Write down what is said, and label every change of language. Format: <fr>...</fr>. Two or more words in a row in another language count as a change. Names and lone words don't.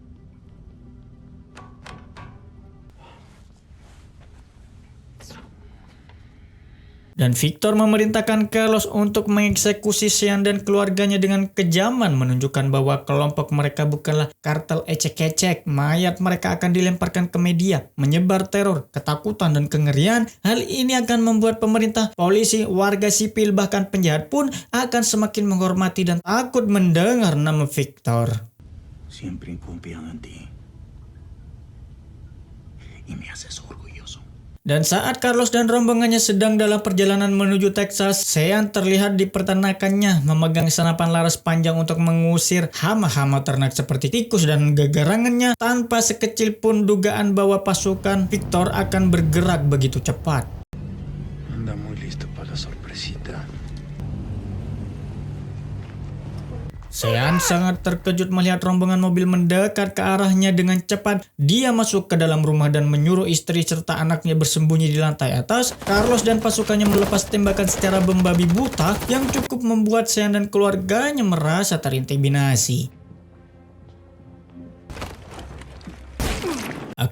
<id>Dan Victor memerintahkan Carlos untuk mengeksekusi Sean dan keluarganya dengan kejaman, menunjukkan bahwa kelompok mereka bukanlah kartel ecek-ecek. Mayat mereka akan dilemparkan ke media, menyebar teror, ketakutan, dan kengerian. Hal ini akan membuat pemerintah, polisi, warga sipil, bahkan penjahat pun akan semakin menghormati dan takut mendengar nama Victor.</id> <es>Siempre confiado en ti. Y me haces orgulloso.</es> <id>Dan saat Carlos dan rombongannya sedang dalam perjalanan menuju Texas, Sean terlihat di peternakannya memegang senapan laras panjang untuk mengusir hama-hama ternak seperti tikus dan gegerangannya, tanpa sekecil pun dugaan bahwa pasukan Victor akan bergerak begitu cepat.</id> <es>Anda muy listo para la sorpresita.</es> <id>Sean sangat terkejut melihat rombongan mobil mendekat ke arahnya dengan cepat. Dia masuk ke dalam rumah dan menyuruh istri serta anaknya bersembunyi di lantai atas. Carlos dan pasukannya melepas tembakan secara membabi buta yang cukup membuat Sean dan keluarganya merasa terintimidasi.</id>